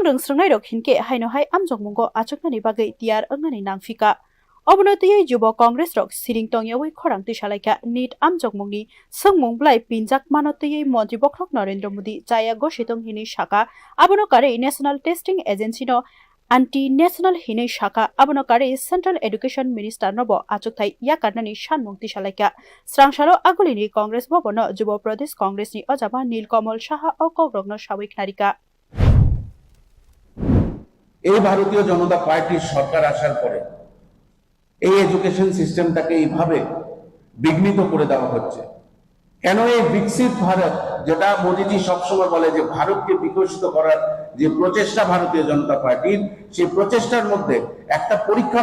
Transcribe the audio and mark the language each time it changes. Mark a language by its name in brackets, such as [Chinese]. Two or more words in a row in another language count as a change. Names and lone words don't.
[Kok Borok] rungsrangai rok hinke haino hai amjokmungo achuknani bagai tiar ungnani nangfika Obonotiyai Jubo Congress rok siring tongyawi khorang tisalaika Neet amjokmungni Sanmung blai pinjak manotiyai Mantri Bokrok Narendra Modi chaya gositong hini shaka abono kare National Testing Agency no Anti-National hini shaka abono kare [English] Central Education Minister [Kok Borok] nobo achukthai yakarnani Sanmung tisalaika Srangshalo agulini Congress bobono Jubo Pradesh Congress ni ojaba Nilkamal Saha okogrogno sawik narika [Bangla] এই ভারতীয় জনতা পার্টির সরকার আসার পরে এই [English] education system [Bangla] এইভাবে বিঘ্নিত করে দেওয়া হচ্ছে কেন এই বিকশিত ভারত যেটা মোদিজি সবসময় বলে যে ভারতকে বিকশিত করার যে প্রচেষ্টা ভারতীয় জনতা পার্টির সেই প্রচেষ্টার মধ্যে একটা পরীক্ষা